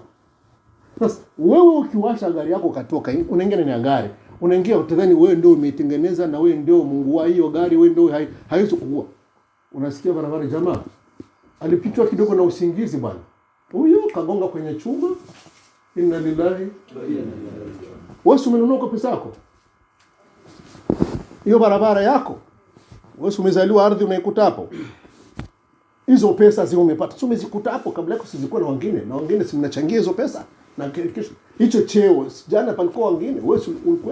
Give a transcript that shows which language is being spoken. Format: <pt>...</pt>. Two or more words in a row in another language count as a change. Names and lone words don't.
<sw>Sasa wewe ukiwasha gari yako katoka, unaingia ndani ya gari, unaingia utadhani wewe ndio umeitengeneza na wewe ndio Mungu wa hiyo gari, wewe ndio haiwezi kuua. Unasikia barabara jamaa alipitwa kidogo na usingizi bwana, huyo kagonga kwenye chuma,</sw> <ar>إنا لله وإنا إليه راجعون.</ar> <sw>Wewe umenunua kwa pesa yako hiyo barabara yako, wewe umezaliwa ardhi unaikuta hapo, hizo pesa zile umepata umezikuta hapo, kabla yako sizikuwa na wengine si mnachangia hizo pesa, na kesho hicho cheo jana palikuwa wengine, wewe ulikuwa.</sw>